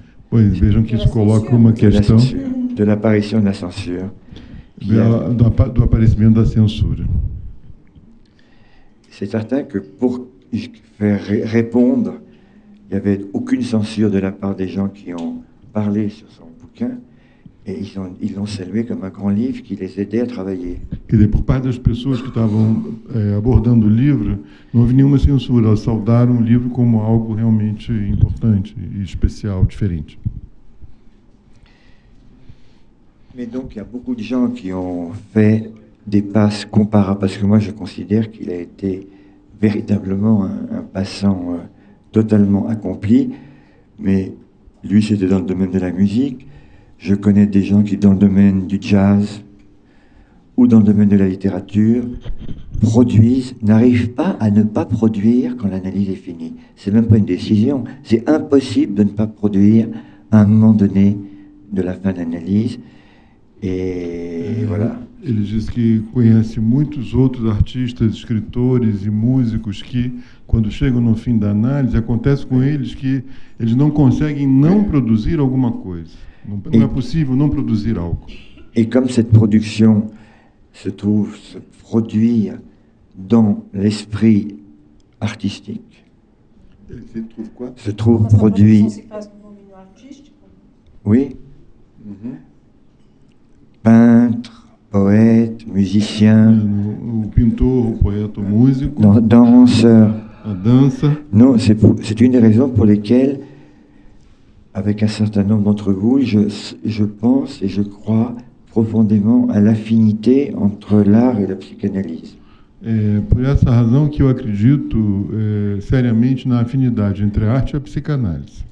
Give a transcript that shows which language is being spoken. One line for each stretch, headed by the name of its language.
Portuguese: Pois, vejam que isso coloca uma questão
French: de l'apparition de la censure.
Portuguese: do aparecimento da censura.
French: C'est certain que pour faire répondre, il n'y avait aucune censure de la part des gens qui ont parlé sur son bouquin, et ils l'ont salué comme un grand livre qui les aidait à travailler.
Portuguese: Quer dizer, por parte das pessoas que estavam abordando o livro, não houve nenhuma censura, elas saudaram o livro como algo realmente importante e especial, diferente.
French: Mais donc, il y a beaucoup de gens qui ont fait des passes comparables, parce que moi, je considère qu'il a été véritablement un passant totalement accompli, mais lui, c'était dans le domaine de la musique. Je connais des gens qui, dans le domaine du jazz ou dans le domaine de la littérature, produisent, n'arrivent pas à ne pas produire quand l'analyse est finie. C'est même pas une décision. C'est impossible de ne pas produire à un moment donné de la fin de l'analyse. Et voilà.
Portuguese: Ele diz que conhece muitos outros artistas, escritores e músicos que, quando chegam no fim da análise, acontece com eles que eles não conseguem não produzir alguma coisa. Não é possível não produzir algo.
French: Et comme cette production se produit dans l'esprit artistique, se trouve produit. Oui. Peintre, poète, musicien,
Portuguese: O pintor, o poeta, o músico,
French: danseur.
Portuguese: a dança.
French: Non, c'est une des raisons pour lesquelles, avec un certain nombre d'entre vous, je pense et je crois profondément à l'affinité entre l'art et la psychanalyse.
Portuguese: É por essa razão que eu acredito seriamente na afinidade entre a arte e a psicanálise.